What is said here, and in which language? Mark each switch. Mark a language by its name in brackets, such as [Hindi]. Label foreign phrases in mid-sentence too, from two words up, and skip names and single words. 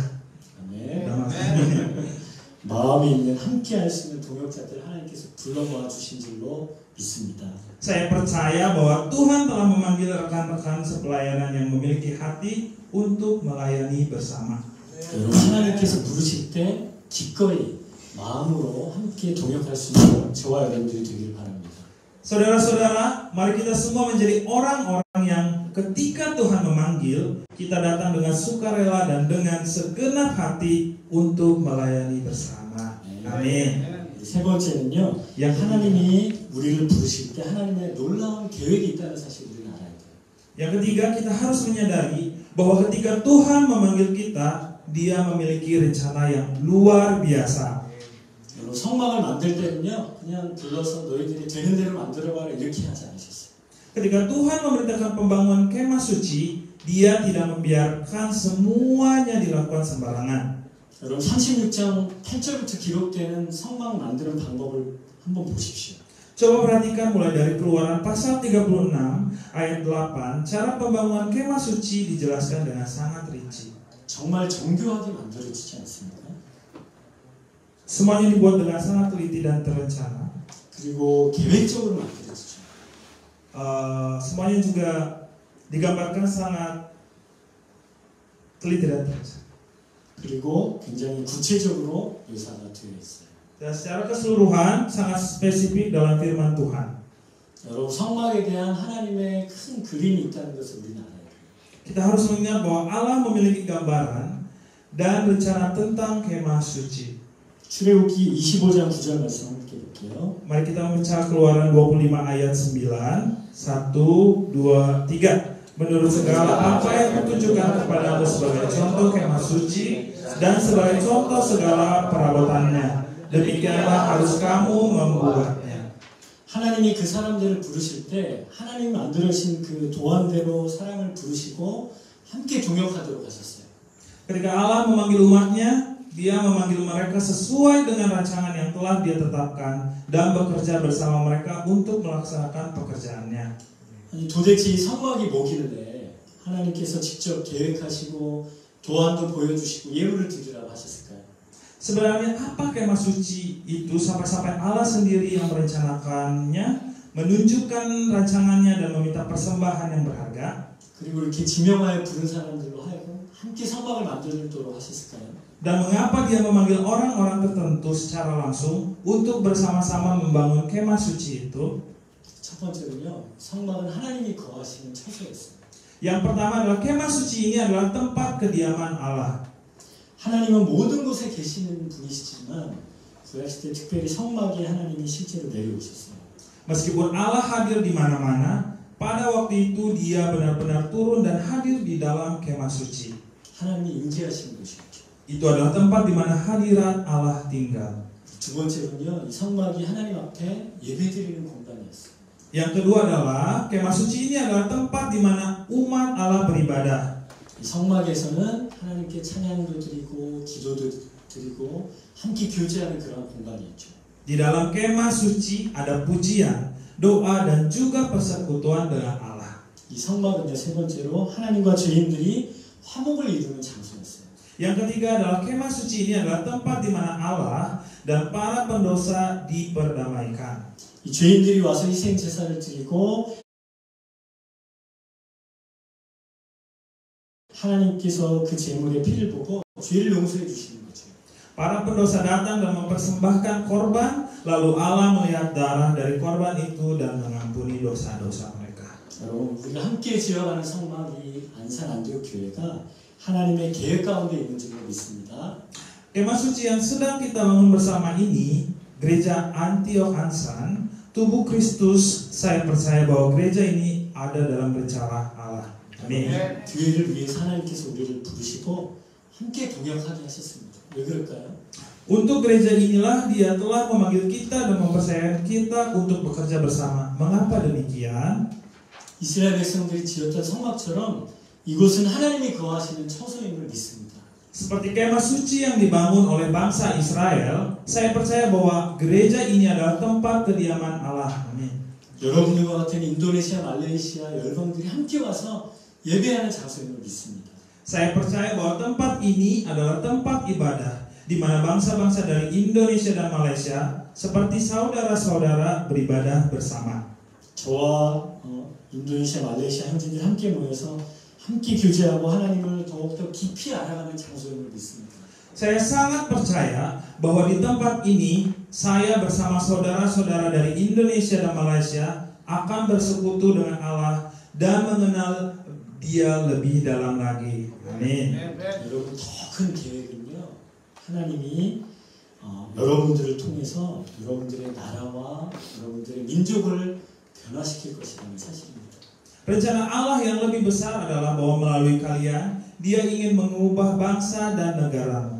[Korean] 아멘. 마음이 있는 함께할 수 있는 동역자들 하나님께서 불러 모아 주신 줄로 믿습니다. [Indonesian] Saya percaya bahwa Tuhan telah memanggil rekan-rekan sepelayanan yang memiliki hati untuk melayani bersama. [Korean] 여러분 하나님께서 부르실 때 기꺼이 마음으로 함께 동역할 수 있는 저와 여러분들이 되길 바랍니다. [Indonesian] Saudara-saudara, mari kita semua menjadi orang-orang yang ketika Tuhan memanggil, kita datang dengan sukarela dan dengan segenap hati untuk melayani bersama. Amin. [Korean] 세 번째는요, 하나님이 우리를 부르실 때 하나님의 놀라운 계획이 있다는 사실 우리는 알아야 돼요. [Indonesian] Yang ketiga, kita harus menyadari bahwa ketika Tuhan memanggil kita, Dia memiliki rencana yang luar biasa. [Korean] 여러분 성막을 만들 때는요, 그냥 불러서 너희들이 되는 대로 만들어봐라 이렇게 하지 않으셨어요. [Indonesian] Ketika Tuhan memerintahkan pembangunan kemah suci, Dia tidak membiarkan semuanya dilakukan sembarangan. [Korean] 여러분 36장 8절부터 기록되는 성막 만드는 방법을 한번 보십시오. [Indonesian] Coba perhatikan mulai dari Keluaran pasal 36 ayat 8, cara pembangunan kemah suci dijelaskan dengan sangat rinci. [Korean] 정말 정교하게 만들어지지 않습니까? [Indonesian] Semuanya dibuat dengan sangat teliti dan terencana. [Korean] 그리고 계획적으로 만들어지죠. [Indonesian] Semuanya juga digambarkan sangat teliti dan terencana. [Korean] 그리고 굉장히 구체적으로 묘사가 되어 있어요. [Indonesian] Dan secara keseluruhan sangat spesifik dalam firman Tuhan. [Korean] 여러분 성막에 대한 하나님의 큰 그림이 있다는 것을 우리는 알아요. [Indonesian] Kita harus mengingat bahwa Allah memiliki gambaran dan rencana tentang kemah suci. [Korean] 출애굽기 25장 9절 말씀 함께 볼게요. [Indonesian] Mari kita membaca Keluaran 25 ayat 9. 1, 2, 3. Menurut segala apa yang kutunjukkan kepadamu sebagai contoh kemah suci dan sebagai contoh segala perabotannya, demikianlah harus kamu membuatnya. [Korean] 하나님이 그 사람들을 부르실 때 하나님 만들어신 그 도안대로 사람을 부르시고 함께 동역하도록 하셨어요. [Indonesian] Ketika Allah memanggil umatnya, Dia memanggil mereka sesuai dengan rancangan yang telah Dia tetapkan dan bekerja bersama mereka untuk melaksanakan pekerjaannya. [Korean] 아니, 도대체 이 성막이 뭐길래 하나님께서 직접 계획하시고 도안도 보여주시고 예물을 드리라고 하셨을까요? [Indonesian] Sebenarnya apa kemah suci itu sampai-sampai Allah sendiri yang merencanakannya, menunjukkan rancangannya dan meminta persembahan yang berharga? [Korean] 그리고 이렇게 지명하여 부른 사람들로 하여금 함께 성막을 만들도록 하셨을까요? [Indonesian] Dan mengapa Dia memanggil orang-orang tertentu secara langsung untuk bersama-sama membangun kemah suci itu? [Korean] 첫 번째는요, 성막은 하나님이 거하시는 처소였어요. [Indonesian] Yang pertama adalah kemah suci ini adalah tempat kediaman Allah. [Korean] 하나님은 모든 곳에 계시는 분이시지만 구약시대 특별히 성막에 하나님이 실제로 내려오셨어요. [Indonesian] Meskipun Allah hadir di mana-mana, pada waktu itu Dia benar-benar turun dan hadir di dalam kemah suci. [Korean] 하나님이 임재하시는 곳이었죠. [Indonesian] Itu adalah tempat di mana hadirat Allah tinggal. [Korean] 두 번째는요, 이 성막이 하나님 앞에 예배드리는 공간이었어요. [Indonesian] Yang kedua adalah kemah suci ini adalah tempat di mana umat Allah beribadah. [Korean] 이 성막에서는 하나님께 찬양도 드리고 기도도 드리고 함께 교제하는 그런 공간이었죠. [Indonesian] Di dalam kemah suci ada pujian, doa dan juga persekutuan dengan Allah. [Korean] 이 성막은요, 세 번째로 하나님과 죄인들이 화목을 이루는 장소였어요. [Indonesian] Yang ketiga adalah kemah suci ini adalah tempat di mana Allah dan para pendosa diperdamaikan. [Korean] 이 죄인들이 와서 희생 제사를 드리고 하나님께서 그 제물의 피를 보고 죄를 용서해 주시는 거죠. [Indonesian] Para pendosa datang dan mempersembahkan korban, lalu Allah melihat darah dari korban itu dan mengampuni dosa-dosa mereka. [Korean] 여러분, 우리가 함께 지어가는 성막이 안산 안디옥 교회가 하나님의 계획 가운데 있는 줄로 믿습니다. [Indonesian] Kemah suci yang sedang kita bangun bersama ini, Gereja Antioch Ansan, tubuh Kristus, saya percaya bahwa gereja ini ada dalam rencana Allah. Amin. [Korean] 교회를 위해서 하나님께서 우리를 부르시고 함께 동역하게 하셨습니다. 왜 그럴까요? [Indonesian] Untuk gereja inilah Dia telah memanggil kita dan mempercayakan kita untuk bekerja bersama. Mengapa demikian? [Korean] 이스라엘 백성들이 지었던 성막처럼 이곳은 하나님이 거하시는 처소임을 믿습니다. [Indonesian] Seperti kemah suci yang dibangun oleh bangsa Israel, saya percaya bahwa gereja ini adalah tempat kediaman Allah. Amin. [Korean] 여러분들과 같은 인도네시아, 말레이시아 열방들이 함께 와서 예배하는 장소임을 믿습니다. [Indonesian] Saya percaya bahwa tempat ini adalah tempat ibadah di mana bangsa-bangsa dari Indonesia dan Malaysia seperti saudara-saudara beribadah bersama. [Korean] 저와 인도네시아, 말레이시아 형제들이 함께 모여서 함께 교제하고 하나님을 더욱더 깊이 알아가는 장소임을 믿습니다. [Indonesian] Saya sangat percaya bahwa di tempat ini saya bersama saudara-saudara dari Indonesia dan Malaysia akan bersekutu dengan Allah dan mengenal Dia lebih dalam lagi. Amin. [Korean] 여러분 더 큰 계획은요, 하나님이 여러분들을 통해서 여러분들의 나라와 여러분들의 민족을 변화시킬 것이라는 사실입니다. [Indonesian] Rencana Allah yang lebih besar adalah bahwa melalui kalian Dia ingin mengubah bangsa dan negaramu.